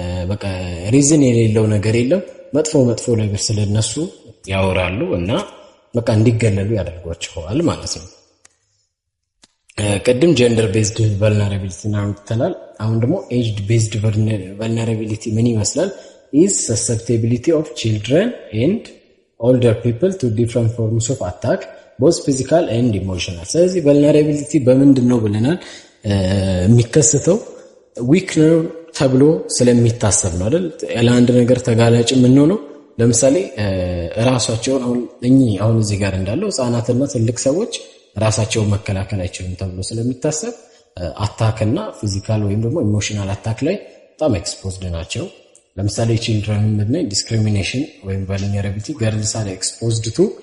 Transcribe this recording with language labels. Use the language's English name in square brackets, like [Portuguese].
[Amharic] በቃ ሪዝን የሌለው ነገር የለም መጥፎ ነገር ስለነሱ ያወራሉ እና በቃ እንዲገለሉ ያደርጓቸዋል ማለት ነው። ቀደም ጀንደር ቤዝድ ቨልነራቢሊቲ ነው ተላል። አሁን ደግሞ ኤጅድ ቤዝድ ቨልነራቢሊቲ ምን ይመስላል? [English] is susceptibility of children and older people to different forms of attack both physical and emotional [Amharic] ስለዚህ vulnerability በምንድን ነው ብለናል? የሚከሰተው ዊክ ነው ተብሎ ስለሚታሰብ ነው አይደል? ለአንድ ነገር ተጋላጭ ምን ነው ለምሳሌ ራሳቸውን አሁን እዚህ ጋር እንዳለው ህፃናትና ትልቅ ሰዎች ራሳቸውን መከላከል አይችሉም ተብሎ ስለሚታሰብ አታክና ፊዚካል ወይም ደግሞ ኢሞሽናል አታክ ላይ በጣም ኤክስፖዝድ ናቸው። ለምሳሌ ቺልድረን ምንድነው ዲስክሪሚኔሽን ወይም ቫልነራቢሊቲ [English] ገርልስ አር ኤክስፖዝድ ቱ